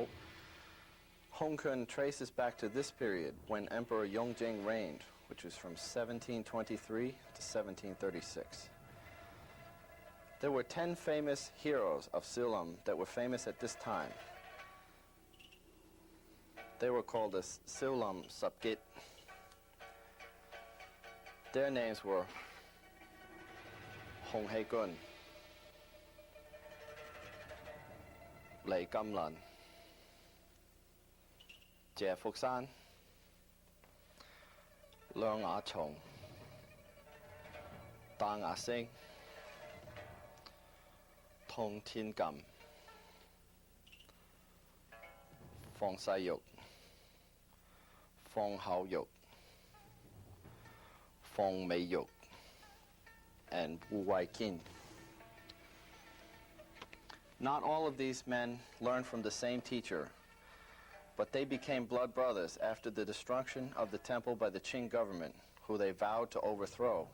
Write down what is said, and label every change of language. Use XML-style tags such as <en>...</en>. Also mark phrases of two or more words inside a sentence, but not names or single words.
<en>Hung Kyun traces back to this period when Emperor Yongjing reigned, which was from 1723 to 1736. There were 10 famous heroes of Silam that were famous at this time. They were called as Silam Sapgit. Their names were Hung Kyun, Lei Gamlan, Jie Fuxan, Leung Ah Chong, Dang Ah Sing, Tong Tien Gam, Fong Sai Yuk, Fong Hao Yuk, Fong Mei Yuk, and Wu Wai Kin. Not all of these men learned from the same teacher, but they became blood brothers after the destruction of the temple by the Qing government, who they vowed to overthrow.</en>